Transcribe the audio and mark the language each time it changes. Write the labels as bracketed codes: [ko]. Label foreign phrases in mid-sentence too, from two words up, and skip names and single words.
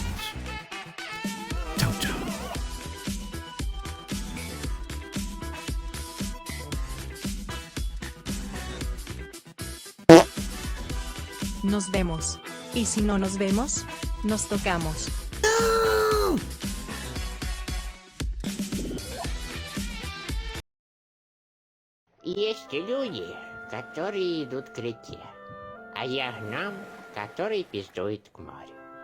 [es] Chau, chau. Nos vemos. Y si no nos vemos, nos tocamos. [ru] Есть люди, которые идут к реке, а я гном, который пиздует к морю.